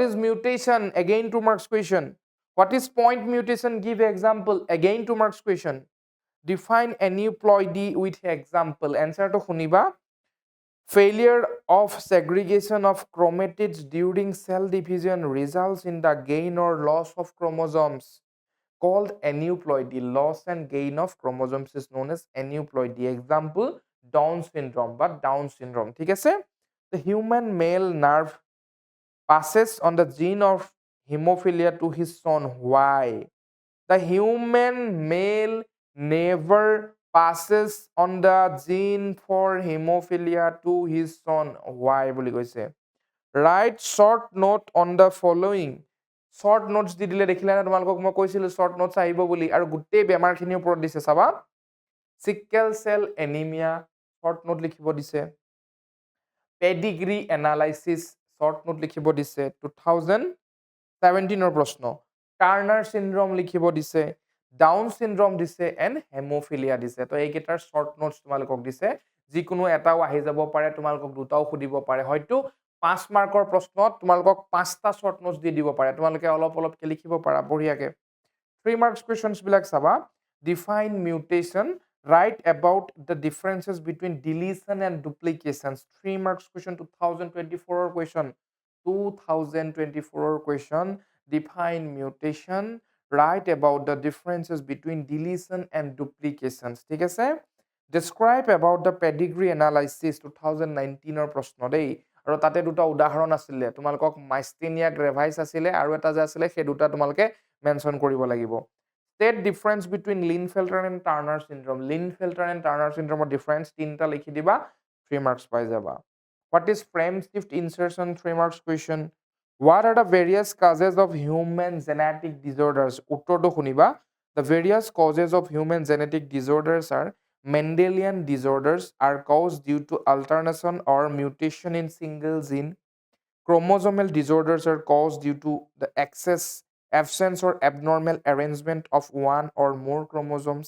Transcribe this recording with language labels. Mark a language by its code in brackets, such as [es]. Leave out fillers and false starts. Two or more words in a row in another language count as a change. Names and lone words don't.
[en] is mutation again 2 marks question what is point mutation give example again 2 marks question define aneuploidy with example answer to shuniba failure of segregation of chromatids during cell division results in the gain or loss of chromosomes called aneuploidy loss and gain of chromosomes is known as aneuploidy example down syndrome but down syndrome [as] ঠিক আছে [en] the human male nerve passes on the gene of hemophilia to his son why the human male never passes on the gene for hemophilia to his son why [as] বুলি কৈছে [en] write short note on the following short notes [as] দি দিলে দেখিলা না তোমালোকক মই কৈছিলো [en] short notes [as] আহিব বুলি আৰু গুটেই বেমাৰখিনিৰ ওপৰত দিছে চাবা [en] sickle cell anemia short note [as] লিখিব দিছে [en] pedigree analysis short note [as] লিখিব দিছে 2017 ৰ প্ৰশ্ন [en] Turner syndrome [as] লিখিব দিছে [en] Down syndrome [as] দিছে [en] and hemophilia [as] দিছে তো এইকেইটাৰ [en] short notes [as] তোমালোকক দিছে যিকোনো এটাও আহি যাব পাৰে তোমালোকক দুটাও খুদিব পাৰে হয়তো 5 মাৰ্কৰ প্ৰশ্নত তোমালোকক 5টা [en] short notes [as] দি দিব পাৰে তোমালোকে অলপ অলপকে লিখিব পাৰা বঢ়িয়াকে 3 [en] marks questions [as] বিলাক চাবা [en] define mutation write about the differences between deletion and duplications 3 marks question 2024 question 2024 question define mutation write about the differences between deletion and duplications [as] ঠিক আছে [en] describe about the pedigree analysis [as] 2019 ৰ প্ৰশ্ন দেই আৰু তাতে দুটা উদাহৰণ আছিল তোমালোকক মাইস্টেনিয়া গ্ৰেভাইছ আছিল আৰু এটা যে আছিল সেই দুটা তোমালোকে মেনশন কৰিব লাগিব [en] state difference between Klinefelter and Turner syndrome Klinefelter and Turner syndrome difference [as] তিনটা লিখি দিবা [en] 3 marks [as] পাই যাবা [en] what is frame shift insertion 3 marks question what are the various causes of human genetic disorders [as] উত্তৰটো শুনিবা [en] the various causes of human genetic disorders are Mendelian disorders are caused due to alternation or mutation in single gene chromosomal disorders are caused due to the absence or abnormal arrangement of one or more chromosomes.